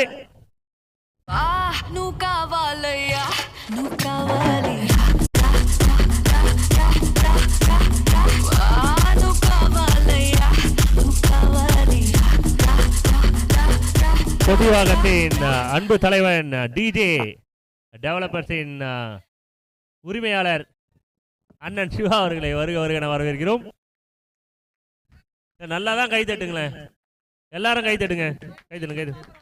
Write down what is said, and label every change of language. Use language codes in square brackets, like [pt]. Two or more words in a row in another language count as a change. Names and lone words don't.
[te] నువ్వు కావాలయ్యా నువ్వు కావాలి నువ్వు కావాలయ్యా నువ్వు కావాలి. [ta] பொதுவாகத்தின் அன்பு தலைவன் டிஜே டெவலப்பர்ஸின் உரிமையாளர் அண்ணன் சிவா அவர்களை வருக என வரவேற்கிறோம். நல்லா தான் கை தட்டுங்களேன், எல்லாரும் கை தட்டுங்க, கை தட்டுங்க, கை தட்டு.